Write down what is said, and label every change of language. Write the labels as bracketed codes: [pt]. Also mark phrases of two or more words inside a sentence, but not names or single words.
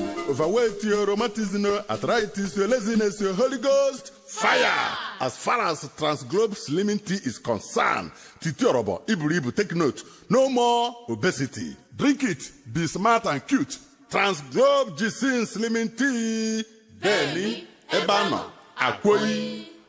[en] Overweight, your rheumatism, your arthritis, your laziness, your Holy Ghost, fire! As far as Transglobe Slimming Tea is concerned, Titi Orobo, Iburu Ibu, take note. No more obesity. Drink it. Be smart and cute. Transglobe Ginseng Slimming Tea. [yo] Bẹ́ẹ̀ni, ẹ bá nà, àkóyí.